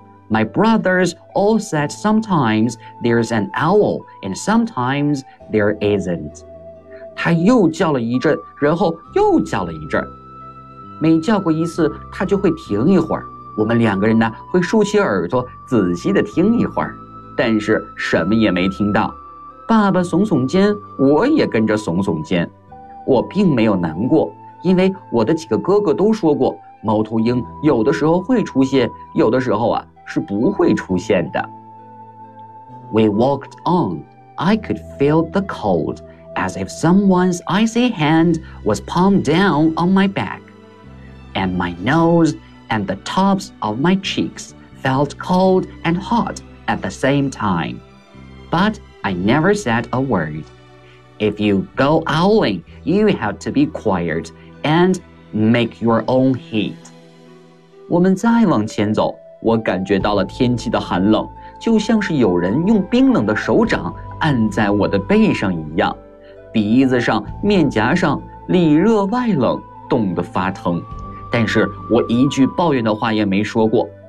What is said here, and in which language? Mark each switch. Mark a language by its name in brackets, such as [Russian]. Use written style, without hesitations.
[English] My brothers all said sometimes there's an owl and sometimes there isn't. [Chinese] 他又叫了一阵，然后又叫了一阵。每叫过一次，他就会停一会儿。我们两个人呢，会竖起耳朵仔细地听一会儿，但是什么也没听到。爸爸耸耸肩，我也跟着耸耸肩。我并没有难过。因为我的几个哥哥都说过，猫头鹰有的时候会出现，有的时候啊是不会出现的。 [English] We walked on. I could feel the cold, as if someone's icy hand was palmed down on my back. And my nose and the tops of my cheeks felt cold and hot at the same time. But I never said a word. If you go owling, you have to be quiet. And make your own heat. [Chinese] 我们再往前走，我感觉到了天气的寒冷，就像是有人用冰冷的手掌按在我的背上一样，鼻子上、面颊上里热外冷，冻得发疼，但是我一句抱怨的话也没说过。